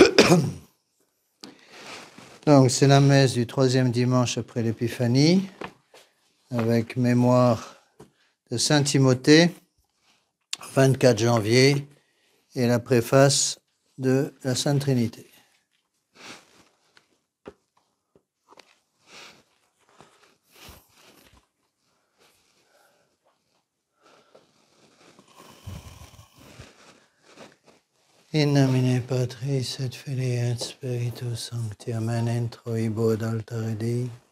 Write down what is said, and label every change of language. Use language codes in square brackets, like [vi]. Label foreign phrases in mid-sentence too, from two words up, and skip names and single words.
[fr] Donc, c'est la messe du troisième dimanche après l'Épiphanie, avec mémoire de Saint Timothée, 24 janvier, et la préface de la Sainte Trinité. [la] In nomine Patris et Filii et Spiritus Sancti, amen, entro ibo ad altare Dei.